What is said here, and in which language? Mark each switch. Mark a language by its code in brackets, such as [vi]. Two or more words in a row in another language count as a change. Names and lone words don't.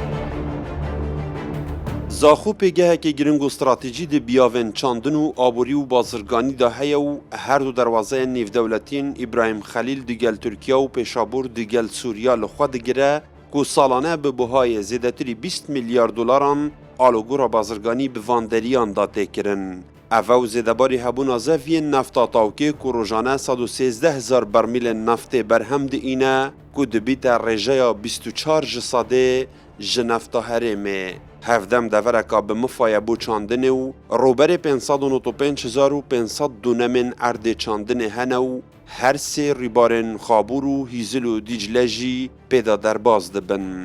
[ku] Zaxo pêgehekê giring û stratejî di biyavên çandin û aborî û bazirganî de heye û her du derwazeyên nêvdewletîn İbrahim Xelîl digel Tirkiye û Pêşabûr digel Sûriya li xwe digire ku salane bi buhayê zêdetirî 20 milyar dolaran alogora bazirganî bi van deriyan da têkirin. ئەڤە و زێدەباری هەبوونا زەڤیên nefta tawkê ku rojane 113,000 bermîlên neftê berhem diîne ku dibîte rêjeya 24 ji sedê ji nefta Herêmê. Hevdem devereka bi mifaya bû çandinê û roberê 595,500 dûnemên erdê çandinê hene û her sê rîbarên Xabûr û Hîzil û Dîcle jî pêda derbas dibin.